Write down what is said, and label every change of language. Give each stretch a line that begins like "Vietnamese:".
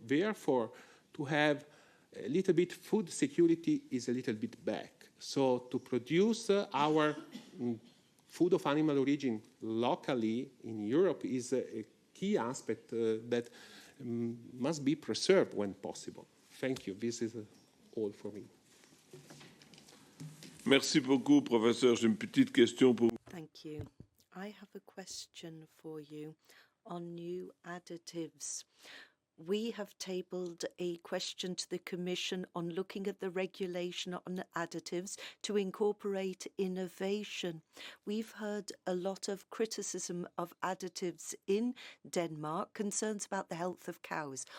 English: Therefore, to have a little bit food security is a little bit back. So to produce our food of animal origin locally in Europe is a key aspect that must be preserved when possible. Thank you. This is all for me.
French: Merci beaucoup, professeur. J'ai une petite question pour vous.
English: Thank you. I have a question for you on new additives. We have tabled a question to the Commission on looking at the regulation on additives to incorporate innovation. We've heard a lot of criticism of additives in Denmark, concerns about the health of cows.